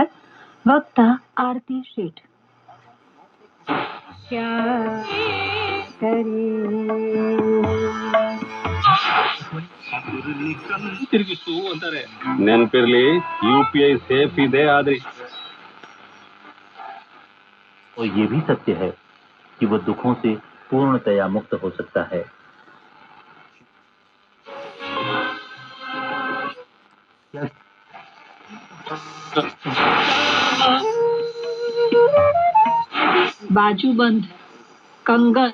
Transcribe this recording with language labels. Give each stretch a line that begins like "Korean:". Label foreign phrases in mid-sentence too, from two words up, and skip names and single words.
Gujarati: વક્તા આરતી શેઠ.
Kannada: ತಿರುಗಿಸು ಅಂತಾರೆ. ನೆನಪಿರ್ಲಿ, UPI ಸೇಫ್ ಇದೆ ಆದ್ರೆ
Hindi: और ये भी सत्य है कि वह दुखों से पूर्णतया मुक्त हो सकता है. बाजूबंद कंगन